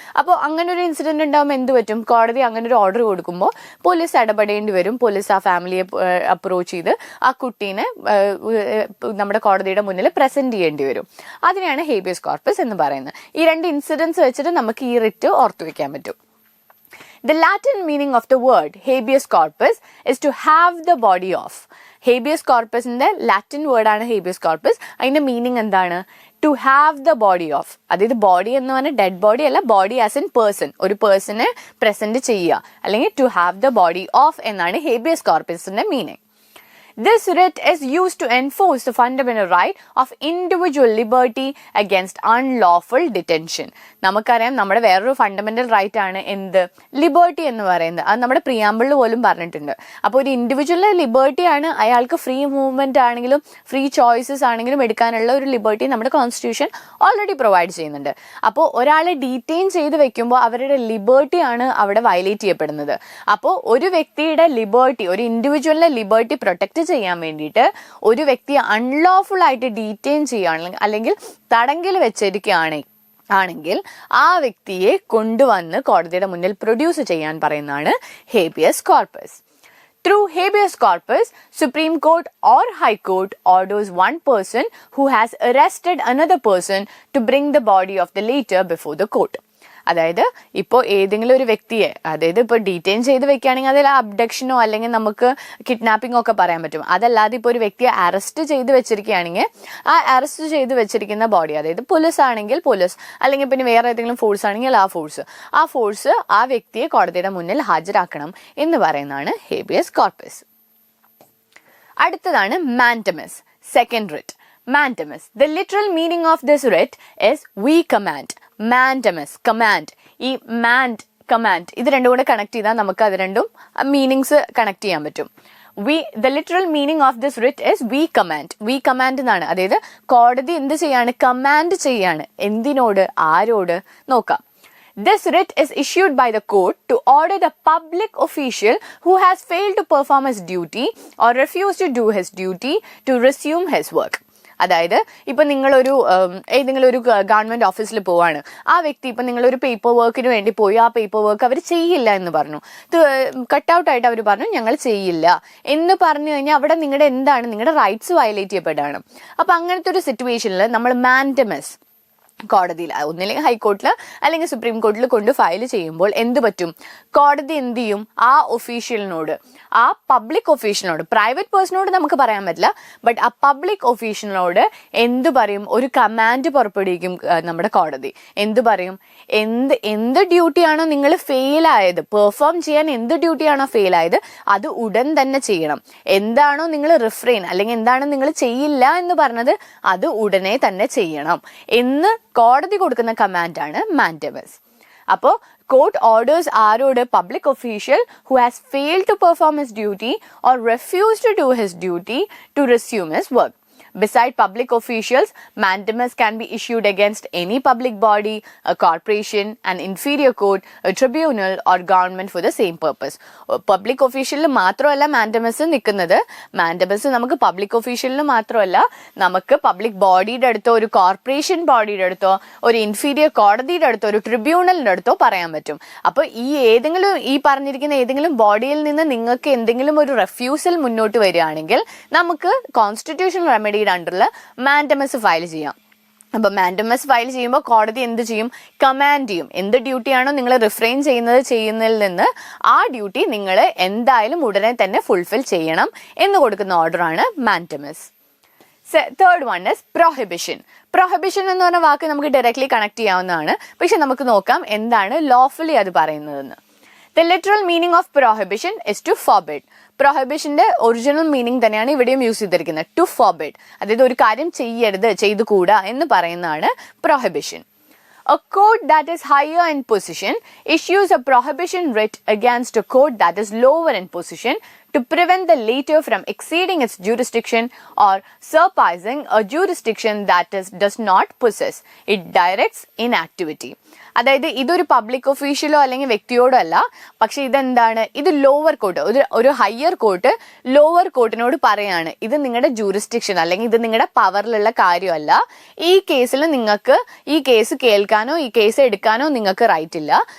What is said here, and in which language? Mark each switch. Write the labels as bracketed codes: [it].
[ml] അപ്പോൾ അങ്ങനെ ഒരു ഇൻസിഡന്റ് ഉണ്ടാകുമ്പോൾ എന്ത് പറ്റും? കോടതി അങ്ങനെ ഒരു ഓർഡർ കൊടുക്കുമ്പോൾ പോലീസ് ഇടപെടേണ്ടി വരും. പോലീസ് ആ ഫാമിലിയെ അപ്രോച്ച് ചെയ്ത് ആ കുട്ടീനെ നമ്മുടെ കോടതിയുടെ മുന്നിൽ പ്രസന്റ് ചെയ്യേണ്ടി വരും. അതിനെയാണ് ഹേബിയസ് കോർപ്പസ് എന്ന് പറയുന്നത്. ഈ 2 ഇൻസിഡൻസ് വെച്ചിട്ട് നമുക്ക് ഈ റിറ്റ് ഓർത്തു വെക്കാൻ പറ്റും. [en] The Latin meaning of the word habeas corpus is to have the body of. [ml] Habeas corpus ന്റെ ലാറ്റിൻ വേർഡ് ആണ് habeas corpus. അതിന്റെ മീനിങ് എന്താണ്? [en] To have the body of. [ml] അതായത് ബോഡി എന്ന് പറഞ്ഞാൽ ഡെഡ് ബോഡി അല്ല, [en] body as in person, [ml] ഒരു പേഴ്സണെ പ്രസന്റ് ചെയ്യുക, അല്ലെങ്കിൽ to have the body of എന്നാണ് habeas കോർപ്പസിന്റെ meaning. [en] This writ is used to enforce the fundamental right of individual liberty against unlawful detention. [ml] നമുക്കറിയാം നമ്മുടെ വേറൊരു ഫണ്ടമെന്റൽ റൈറ്റ് ആണ് എന്ത്, ലിബർട്ടി എന്ന് പറയുന്നത്. അത് നമ്മുടെ പ്രിയാമ്പിളിൽ പോലും പറഞ്ഞിട്ടുണ്ട്. അപ്പോൾ ഒരു ഇൻഡിവിജ്വലിന്റെ ലിബർട്ടി ആണ്, അയാൾക്ക് ഫ്രീ മൂവ്മെന്റ് ആണെങ്കിലും ഫ്രീ ചോയ്സസ് ആണെങ്കിലും എടുക്കാനുള്ള ഒരു ലിബർട്ടി നമ്മുടെ കോൺസ്റ്റിറ്റ്യൂഷൻ ഓൾറെഡി പ്രൊവൈഡ് ചെയ്യുന്നുണ്ട്. അപ്പോൾ ഒരാളെ ഡീറ്റെയിൻ ചെയ്ത് വെക്കുമ്പോൾ അവരുടെ ലിബർട്ടി ആണ് അവിടെ വയലേറ്റ് ചെയ്യപ്പെടുന്നത്. അപ്പോൾ ഒരു വ്യക്തിയുടെ ലിബർട്ടി, ഒരു ഇൻഡിവിജ്വലിന്റെ ലിബർട്ടി പ്രൊട്ടക്ട് ചെയ്യാൻ വേണ്ടിയിട്ട് ഒരു വ്യക്തിയെ അൺലോഫുൾ ആയിട്ട് ഡീറ്റെയിൻ ചെയ്യുകയാണെങ്കിൽ അല്ലെങ്കിൽ തടങ്കിൽ വെച്ചിരിക്കുകയാണെങ്കിൽ ആ വ്യക്തിയെ കൊണ്ടുവന്ന് കോടതിയുടെ മുന്നിൽ പ്രൊഡ്യൂസ് ചെയ്യാൻ പറയുന്നതാണ് habeas corpus. [en] Through habeas corpus, Supreme Court or High Court orders one person who has arrested another person to bring the body of the latter before the court. [ml] അതായത് ഇപ്പോൾ ഏതെങ്കിലും ഒരു വ്യക്തിയെ, അതായത് ഇപ്പോൾ ഡീറ്റെയിൻ ചെയ്ത് വെക്കുകയാണെങ്കിൽ അതിൽ അബ്ഡക്ഷനോ അല്ലെങ്കിൽ നമുക്ക് കിഡ്നാപ്പിംഗോ ഒക്കെ പറയാൻ പറ്റും. അതല്ലാതെ ഇപ്പോൾ ഒരു വ്യക്തിയെ അറസ്റ്റ് ചെയ്ത് വെച്ചിരിക്കുകയാണെങ്കിൽ ആ അറസ്റ്റ് ചെയ്ത് വെച്ചിരിക്കുന്ന ബോഡി, അതായത് പോലീസ് ആണെങ്കിൽ പോലീസ്, അല്ലെങ്കിൽ പിന്നെ വേറെ ഏതെങ്കിലും ഫോഴ്സ് ആണെങ്കിൽ ആ ഫോഴ്സ് ആ വ്യക്തിയെ കോടതിയുടെ മുന്നിൽ ഹാജരാക്കണം എന്ന് പറയുന്നതാണ് ഹേബിയസ് കോർപ്പസ്. അടുത്തതാണ് mandamus, second writ. Mandamus. [en] The literal meaning of this writ is we command. Mandamus, command. [ml] ഈ command ഇത് രണ്ടും കൂടെ കണക്ട് ചെയ്താൽ നമുക്ക് അത് രണ്ടും മീനിങ്സ് കണക്ട് ചെയ്യാൻ പറ്റും. [en] The literal meaning of this writ is we command. We command [ml] എന്നാണ്. അതായത് കോടതി എന്ത് ചെയ്യാണ്? കമാൻഡ് ചെയ്യാണ്. എന്തിനോട്? ആരോട്? നോക്കാം. [en] This writ is issued by the court to order the public official who has failed to perform his duty or refused to do his duty to resume his work. [ml] അതായത് ഇപ്പൊ നിങ്ങളൊരു ഏതെങ്കിലും ഒരു ഗവൺമെന്റ് ഓഫീസിൽ പോവാണ്, ആ വ്യക്തി ഇപ്പൊ നിങ്ങളൊരു പേപ്പർ വർക്കിന് വേണ്ടി പോയി, ആ പേപ്പർ വർക്ക് അവർ ചെയ്യില്ല എന്ന് പറഞ്ഞു, കട്ടൗട്ട് ആയിട്ട് അവർ പറഞ്ഞു ഞങ്ങൾ ചെയ്യില്ല എന്ന് പറഞ്ഞു കഴിഞ്ഞാൽ അവിടെ നിങ്ങളുടെ റൈറ്റ്സ് വയലേറ്റ് ചെയ്യപ്പെടുകയാണ്. അപ്പൊ അങ്ങനത്തെ ഒരു സിറ്റുവേഷനിൽ നമ്മൾ മാൻഡമസ് കോടതിയിൽ ഒന്നില്ലെങ്കിൽ ഹൈക്കോർട്ടിൽ അല്ലെങ്കിൽ സുപ്രീം കോർട്ടിൽ കൊണ്ട് ഫയൽ ചെയ്യുമ്പോൾ എന്ത് പറ്റും? കോടതി എന്ത് ചെയ്യും? ആ ഒഫീഷ്യലിനോട്, ആ പബ്ലിക് ഒഫീഷ്യലിനോട്, പ്രൈവറ്റ് പേഴ്സണോട് നമുക്ക് പറയാൻ പറ്റില്ല, ബട്ട് ആ പബ്ലിക് ഒഫീഷ്യലിനോട് എന്ത് പറയും? ഒരു കമാൻഡ് പുറപ്പെടുവിക്കും നമ്മുടെ കോടതി. എന്ത് പറയും? എന്ത് ഡ്യൂട്ടിയാണോ നിങ്ങൾ ഫെയിൽ ആയത്, പെർഫോം ചെയ്യാൻ എന്ത് ഡ്യൂട്ടിയാണോ ഫെയിൽ ആയത് അത് ഉടൻ തന്നെ ചെയ്യണം. എന്താണോ നിങ്ങൾ റിഫ്രെയിൻ അല്ലെങ്കിൽ എന്താണോ നിങ്ങൾ ചെയ്യില്ല എന്ന് പറഞ്ഞത് അത് ഉടനെ തന്നെ ചെയ്യണം എന്ന് കോടതി കൊടുക്കുന്ന കമാൻഡാണ് മാൻഡമസ്. അപ്പോൾ [en] court orders [ml] ആരോട്? [en] public official who has failed to perform his duty or refused to do his duty to resume his work. Beside public officials, mandamus can be issued against any public body, a corporation, an inferior court, a tribunal or government for the same purpose. [ml] Public official മാത്രമല്ല mandamus നിൽക്കുന്നത്. Mandamus നമുക്ക് public ഒഫീഷ്യലിന് മാത്രമല്ല, നമുക്ക് public ബോഡിയുടെ അടുത്തോ ഒരു corporation ബോഡിയുടെ അടുത്തോ ഒരു ഇൻഫീരിയർ കോടതിയുടെ അടുത്തോ ഒരു ട്രിബ്യൂണലിന്റെ അടുത്തോ പറയാൻ പറ്റും. അപ്പൊ ഈ പറഞ്ഞിരിക്കുന്ന ഏതെങ്കിലും ബോഡിയിൽ നിന്ന് നിങ്ങൾക്ക് എന്തെങ്കിലും ഒരു റെഫ്യൂസൽ മുന്നോട്ട് വരികയാണെങ്കിൽ നമുക്ക് കോൺസ്റ്റിറ്റ്യൂഷണൽ റെമഡി അണ്ടറിൽ മാൻഡമസ് ഫയൽ ചെയ്യാം. അപ്പൊ മാൻഡമസ് ഫയൽ ചെയ്യുമ്പോൾ കോടതി എന്ത് ചെയ്യും? കമാൻഡ് ചെയ്യും. എന്ത് ഡ്യൂട്ടിയാണോ നിങ്ങൾ റിഫ്രെയിൻ ചെയ്യുന്നതിൽ നിന്ന് ആ ഡ്യൂട്ടി നിങ്ങൾ എന്തായാലും ഉടനെ തന്നെ ഫുൾഫിൽ ചെയ്യണം എന്ന് കൊടുക്കുന്ന ഓർഡറാണ് mandamus. [en] third one is [ml] prohibition. Prohibition എന്ന് പറഞ്ഞ വാക്ക് നമുക്ക് ഡയറക്ട്ലി കണക്ട് ചെയ്യാവുന്നതാണ്, പക്ഷെ നമുക്ക് നോക്കാം എന്താണ് ലോഫുള്ളി അത് പറയുന്നതെന്ന്. [en] The literal meaning of prohibition is to forbid. [ml] പ്രൊഹിബിഷന്റെ original meaning തന്നെയാണ് ഇവിടെയും യൂസ് ചെയ്തിരിക്കുന്നത്, [en] To forbid. [ml] അതായത് ഒരു കാര്യം ചെയ്യരുത്, ചെയ്തുകൂടാ എന്ന് പറയുന്നതാണ് prohibition. [en] A court that is higher in position issues a prohibition writ against a court that is lower in position to prevent the latter from exceeding its jurisdiction or surpassing a jurisdiction that does not possess. It directs inactivity. [ml] അതായത് ഇതൊരു public ഒഫീഷ്യലോ അല്ലെങ്കിൽ വ്യക്തിയോടോ അല്ല, പക്ഷെ ഇതെന്താണ്? ഇത് lower court, ഒരു higher court lower കോർട്ടിനോട് പറയാണ് ഇത് നിങ്ങളുടെ ജൂറിസ്ഡിക്ഷൻ അല്ലെങ്കിൽ ഇത് നിങ്ങളുടെ പവറിലുള്ള കാര്യമല്ല, ഈ കേസിൽ നിങ്ങൾക്ക് ഈ കേസ് കേൾക്കാനോ ഈ കേസ് എടുക്കാനോ നിങ്ങൾക്ക് റൈറ്റ് ഇല്ല.